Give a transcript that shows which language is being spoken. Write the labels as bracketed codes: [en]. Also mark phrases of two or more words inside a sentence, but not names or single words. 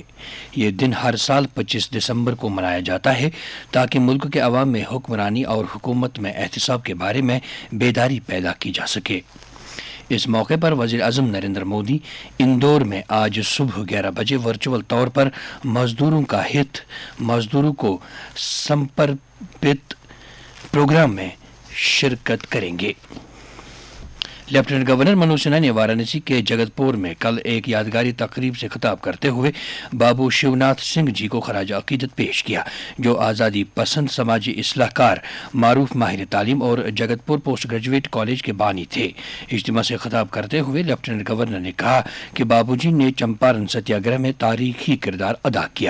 [ur] یہ دن ہر سال 25 دسمبر کو منایا جاتا ہے تاکہ ملک کے عوام میں حکمرانی اور حکومت میں احتساب کے بارے میں بیداری پیدا کی جا سکے۔ اس موقع پر وزیر اعظم نریندر مودی اندور میں آج صبح 11 بجے ورچوئل طور پر مزدوروں کا ہت مزدوروں کو سمرپت پروگرام میں شرکت کریں گے۔ لیفٹیننٹ گورنر منوج سنہا نے وارانسی کے جگت پور میں کل ایک یادگاری تقریب سے خطاب کرتے ہوئے بابو شیوناتھ سنگھ جی کو خراج عقیدت پیش کیا، جو آزادی پسند سماجی اصلاح کار، معروف ماہر تعلیم اور جگت پور پوسٹ گریجویٹ کالج کے بانی تھے۔ اجتماع سے خطاب کرتے ہوئے لیفٹیننٹ گورنر نے کہا کہ بابو جی نے چمپارن ستیہ گرہ میں تاریخی کردار ادا کیا۔